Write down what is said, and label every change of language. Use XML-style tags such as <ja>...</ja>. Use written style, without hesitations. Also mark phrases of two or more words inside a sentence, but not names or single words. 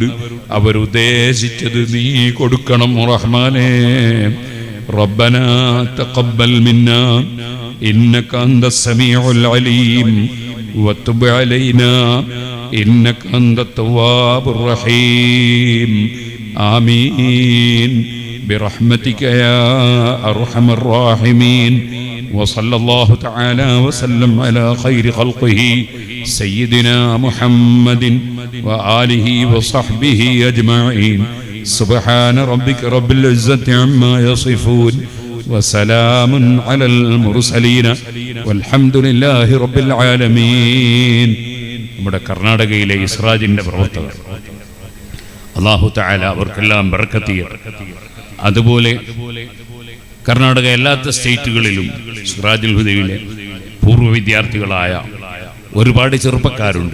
<ml>അവരുദ്ദേശിച്ചത് നീ കൊടുക്കണം റഹ്മാനെ.</ml> <ar>ربنا تقبل منا إنك أنت السميع العليم وتب علينا إنك أنت التواب الرحيم. آمين برحمتك يا أرحم الراحمين. وصلى الله تعالى وسلم على خير خلقه سيدنا محمد وآله وصحبه أجمعين. سبحان ربك رب العزة عما يصفون وسلام على المرسلين والحمد لله رب العالمين.</ar> <ml>നമ്മുടെ കർണാടകയിലെ ഇസ്രാജിന്റെ പ്രവർത്തകർ അല്ലാഹു തആല അവർക്കെല്ലാം ബർക്കത്ത് ചെയ്യട്ടെ. അതുപോലെ കർണാടക എല്ലാത്ത സ്റ്റേറ്റുകളിലും സിറാജുൽ ഹുദയിലെ പൂർവ്വ വിദ്യാർത്ഥികളായ ഒരുപാട് ചെറുപ്പക്കാരുണ്ട്.</ml>